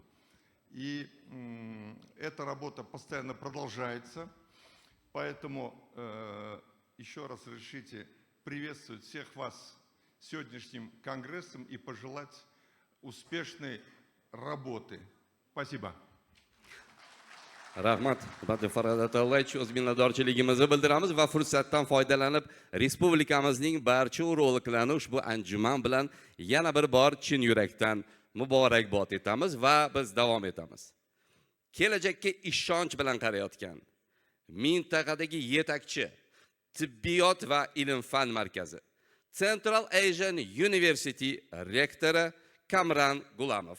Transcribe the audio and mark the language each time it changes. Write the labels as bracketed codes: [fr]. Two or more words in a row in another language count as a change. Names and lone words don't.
[ru] И эта работа постоянно продолжается, поэтому еще раз разрешите приветствовать всех вас сегодняшним конгрессом и пожелать успешной работы. Спасибо. [uz] Rahmat, hurmatli Farhod Atallayevich, o'z minnatdorchiligimizni bildiramiz va fursatdan foydalanib respublikamizning barcha urologlarini ushbu anjuman bilan yana bir bor chin yurakdan muborakbod etamiz va biz davom etamiz. Kelajakka ishonch bilan qarayotgan mintaqadagi yetakchi tibbiyot va ilm-fan markazi, [en] Central Asian University Rector Kamran Gulamov.